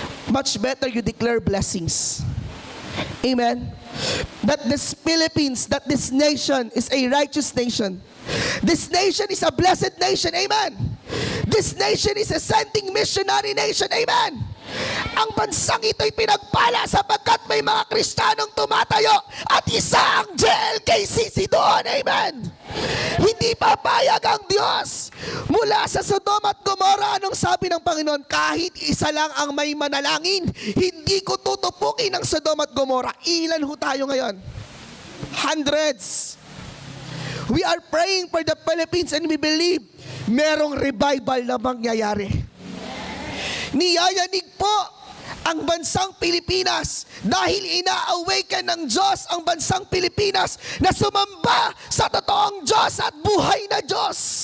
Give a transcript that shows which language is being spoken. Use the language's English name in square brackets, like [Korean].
[English] Much better you declare blessings. Amen? That this Philippines, that this nation is a righteous nation. This nation is a blessed nation. Amen? This nation is a sending missionary nation. Amen? [Filipino] Ang bansang ito'y pinagpala sapagkat may mga Kristiyanong tumatayo at isa ang JLKCC doon. Amen. Hindi papayag ang Diyos mula sa Sodom at Gomorrah. Anong sabi ng Panginoon? Kahit isa lang ang may manalangin, hindi ko tutupukin ang Sodom at Gomorrah. Ilan ho tayo ngayon? Hundreds. [English] We are praying for the Philippines and we believe [Filipino] merong revival na mangyayari. Niyayanig po ang bansang Pilipinas dahil ina-awaken ng Diyos ang bansang Pilipinas na sumamba sa totoong Diyos at buhay na Diyos.